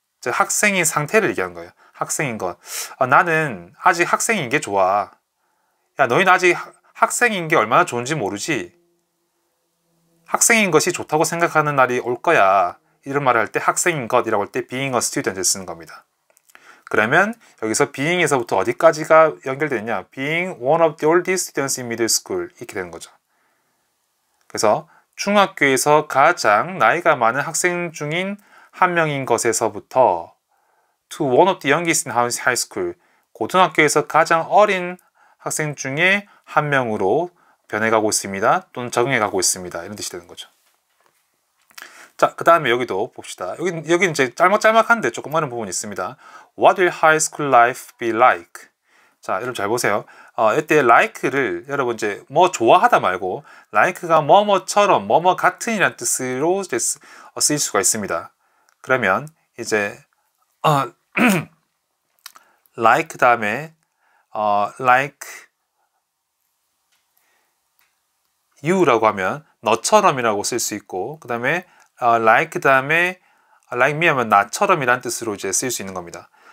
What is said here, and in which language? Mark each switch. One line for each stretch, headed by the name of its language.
Korean: 즉 학생인 상태를 얘기하는 거예요. 학생인 것. 나는 아직 학생인 게 좋아. 야, 너희는 아직 학생인 게 얼마나 좋은지 모르지? 학생인 것이 좋다고 생각하는 날이 올 거야. 이런 말을 할 때 학생인 것이라고 할 때
English: being a student
Korean: 을 쓰는 겁니다. 그러면 여기서 being에서부터 어디까지가 연결되느냐?
English: being one of the oldest students in middle school
Korean: 이렇게 되는 거죠. 그래서 중학교에서 가장 나이가 많은 학생 중인 한 명인 것에서부터
English: to one of the youngest in high school
Korean: 고등학교에서 가장 어린 학생 중에 한 명으로 변해가고 있습니다. 또는 적응해가고 있습니다. 이런 뜻이 되는 거죠. 자, 그 다음에 여기도 봅시다. 여기 이제 짤막짤막한데 조금 어려운 부분이 있습니다.
English: What will high school life be like?
Korean: 자, 여러분 잘 보세요. 이때 like를 여러분 이제 뭐 좋아하다 말고 like가 뭐뭐처럼 뭐뭐 같은이라는 뜻으로 이제 쓰일 수가 있습니다. 그러면 이제 like 다음에
English: like you
Korean: 라고 하면 너처럼이라고 쓸 수 있고 그 다음에 like 다음에
English: like me
Korean: 하면 나처럼이라는 뜻으로 이제 쓸 수 있는 겁니다.